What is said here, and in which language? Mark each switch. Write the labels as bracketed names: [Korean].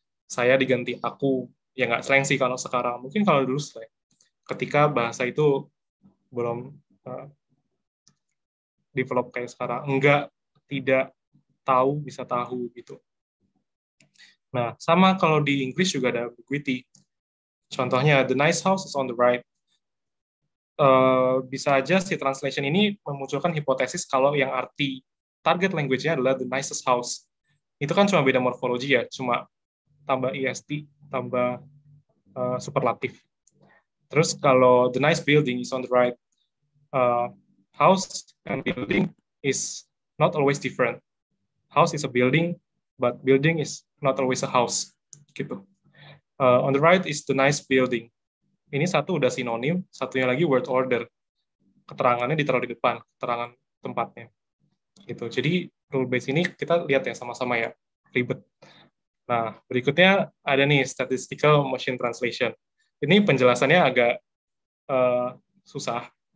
[Indonesian] Saya diganti aku, ya nggak slang sih kalau sekarang, mungkin kalau dulu slang. Ketika bahasa itu belum develop kayak sekarang, enggak, tidak, tahu, bisa tahu, gitu. Nah, sama kalau di Inggris juga ada ambiguity. Contohnya, [English] the nice house is on the right. [Indonesian] Bisa aja si translation ini memunculkan hipotesis kalau yang arti target language-nya adalah [English] the nicest house. [Indonesian] Itu kan cuma beda morfologi ya, cuma tambah est, tambah superlatif. Terus kalau [English] the nice building is on the right, house and building is not always different. House is a building, but building is not always a house. Gitu. On the right is the nice building. [Indonesian] Ini satu udah sinonim, satunya lagi word order. Keterangannya ditaruh di depan, keterangan tempatnya. Gitu. Jadi rule base ini kita lihat ya sama-sama ya, ribet. Nah, berikutnya ada nih statistical machine translation. Ini penjelasannya agak susah.